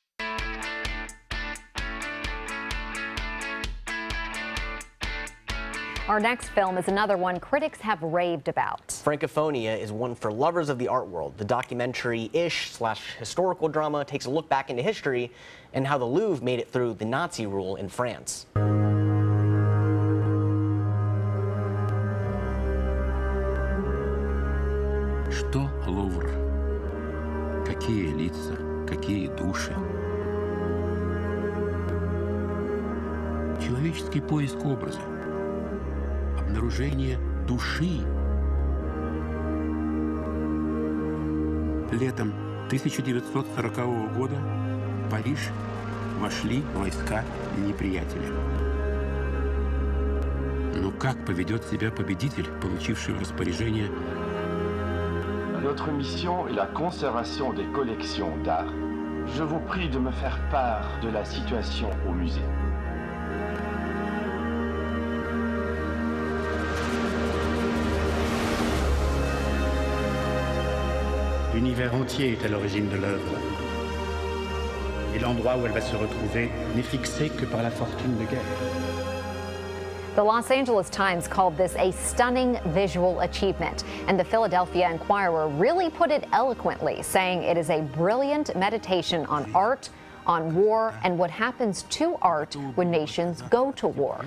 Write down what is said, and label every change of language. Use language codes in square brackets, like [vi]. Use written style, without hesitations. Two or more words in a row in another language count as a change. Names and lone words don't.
[en] Our next film is another one critics have raved about. Franophonie is one for lovers of the art world. The documentary-ish / historical drama takes a look back into history and how the Louvre made it through the Nazi rule in France. [ru] Что Лувр? Какие лица, какие души? Человеческий поиск образа. Обнаружение души. Летом 1940 года в Париж вошли войска неприятеля. Но как поведет себя победитель, получивший в распоряжение? [fr] Notre mission est la conservation des collections d'art. Je vous prie de me faire part de la situation au musée. L'univers entier est à l'origine de l'œuvre. Et l'endroit où elle va se retrouver n'est fixé que par la fortune de guerre. [en] The Los Angeles Times called this a stunning visual achievement, and the Philadelphia Inquirer really put it eloquently, saying it is a brilliant meditation on art, on war, and what happens to art when nations go to war.